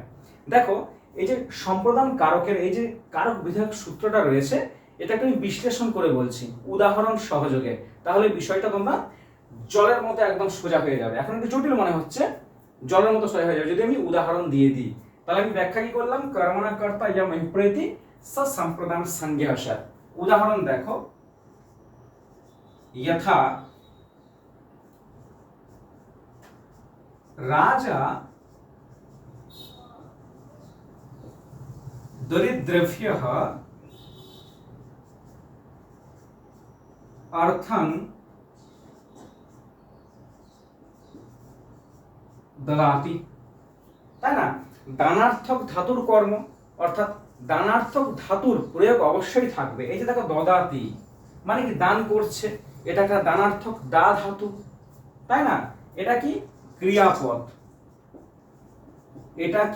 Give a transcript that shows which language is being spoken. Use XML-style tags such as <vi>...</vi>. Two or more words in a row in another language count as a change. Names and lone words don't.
<bn>দেখো, এই যে সম্প্রদান কারকের এই যে কারক বিধায়ক সূত্রটা রয়েছে, এটাকে আমি বিশ্লেষণ করে বলছি উদাহরণ সহযোগে, তাহলে বিষয়টা তোমরা জলের মতো একদম সোজা হয়ে যাবে। এখন একটু জটিল মনে হচ্ছে, জলের মতো সোজা হয়ে যাবে যদি আমি উদাহরণ দিয়ে দিই। তাহলে আমি ব্যাখ্যা কি করলাম?</bn> <sa>কর্মণা কর্তা ইয়ম অভিপ্রেতি স সম্প্রদান সংজ্ঞঃ সৎ।</sa> <bn>উদাহরণ দেখো,</bn> <sa>यथा राजा दरिद्रेभ्यः अर्थं ददाति,</sa> <bn>তাই না? দানার্থক ধাতুর কর্ম, অর্থাৎ দানার্থক ধাতুর প্রয়োগ অবশ্যই থাকবে। এই যে দেখো, দদাতি মানে কি? দান করছে। এটা একটা দানার্থক দা ধাতু, তাই না? এটা কি? ক্রিয়াপদ। এটা কি?</bn>